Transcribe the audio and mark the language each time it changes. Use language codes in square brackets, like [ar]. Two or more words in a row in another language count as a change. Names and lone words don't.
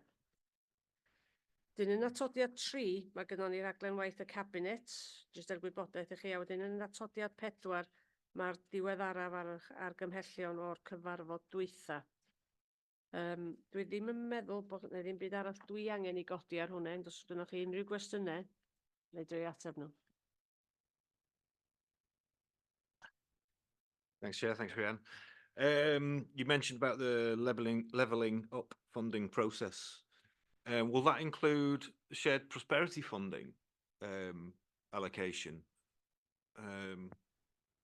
[cy] Dyn yn atodiad 3, mae gennym ni raglen waith y cabinet, jyst er gwybodaeth i chi, a wedyn yn atodiad 4, mae'r diweddaraf ar argymhellion o'r cyfarfod dwytha. Dwi ddim yn meddwl bod yna ddim byd arall dwi angen i godi ar hwnna, ond os ydych chi unrhyw gwestiynau, neu drwy ateb nhw. [en] Thanks, Chair. Thanks, Rhiannon. You mentioned about the levelling up funding process. Will that include shared prosperity funding allocation?